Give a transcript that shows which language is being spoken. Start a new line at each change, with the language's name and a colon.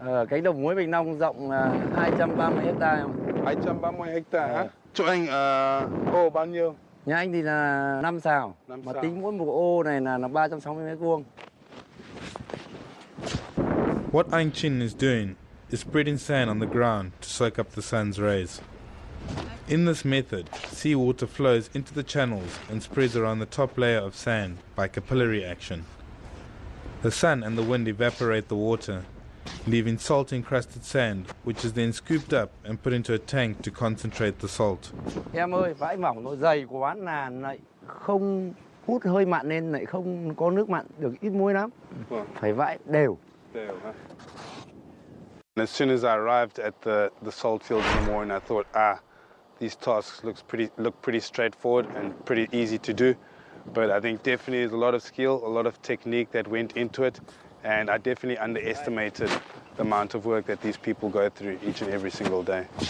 Vietnamese: Cánh đồng muối Bạch Long rộng 230 hectare. 230 hectare hả? Chỗ anh ô bao nhiêu? Nhà anh thì là 5 sào, mà tính mỗi một ô này là 360 mét vuông.
English: What Anh Chin is doing is spreading sand on the ground to soak up the sun's rays. In this method, seawater flows into the channels and spreads around the top layer of sand by capillary action. The sun and the wind evaporate the water, leaving salt-encrusted sand, which is then scooped up and put into a tank to concentrate the salt.
Vietnamese: Em ơi, vãi mỏng nó dày quá là lại không hút hơi mặn nên lại không có nước mặn được, ít muối lắm. Phải vãi đều.
English: As soon as I arrived at the salt fields in the morning, I thought, these tasks look pretty straightforward and pretty easy to do. But I think definitely there's a lot of skill, a lot of technique that went into it. And I definitely underestimated the amount of work that these people go through each and every single day.